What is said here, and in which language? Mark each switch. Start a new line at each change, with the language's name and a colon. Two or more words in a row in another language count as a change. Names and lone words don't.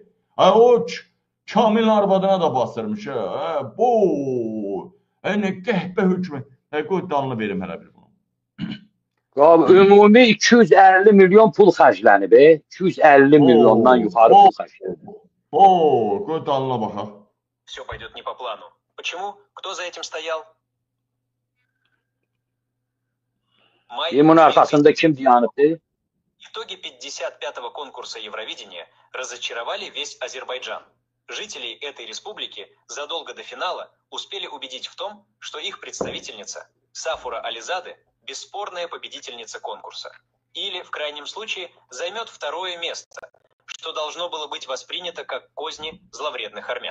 Azerbaijani: O Kamilin arvadına da bastırmış. Nə qəhbə hökmü. Qoy dalını verim hələ bir bunu. Ümumi 250 milyon pul xərclənib. 250 milyondan yuxarı pul xərclənib. Qoy dalına baxaq.
Russian: Все пойдет не по плану. Почему? Кто за этим стоял?
Azerbaijani: Bunun arxasında kim dayanıbdı?
Russian: Итоги 55-го конкурса Евровидения разочаровали весь Азербайджан. Жителей этой республики задолго до финала успели убедить в том, что их представительница Сафура Ализаде – бесспорная победительница конкурса. Или, в крайнем случае, займет второе место, что должно было быть воспринято как козни зловредных армян.